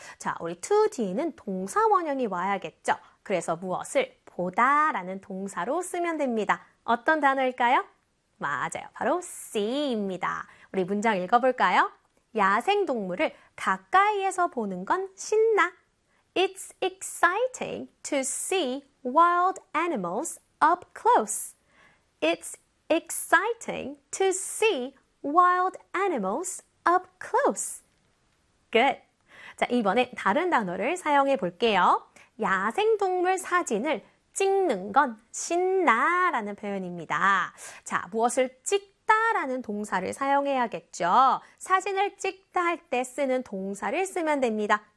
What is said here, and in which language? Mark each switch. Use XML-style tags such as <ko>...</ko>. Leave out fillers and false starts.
<ko>자, 우리 to 뒤에는 동사 원형이 와야겠죠. 그래서 무엇을 보다라는 동사로 쓰면 됩니다. 어떤 단어일까요? 맞아요. 바로 see입니다. 우리 문장 읽어볼까요? 야생동물을 가까이에서 보는 건 신나.</ko> <en>It's exciting to see wild animals up close. It's exciting to see wild animals up close. Good.</en> <ko>자, 이번에 다른 단어를 사용해 볼게요. 야생동물 사진을 찍는 건 신나라는 표현입니다. 자, 무엇을 찍다라는 동사를 사용해야겠죠. 사진을 찍다 할 때 쓰는 동사를 쓰면 됩니다.</ko>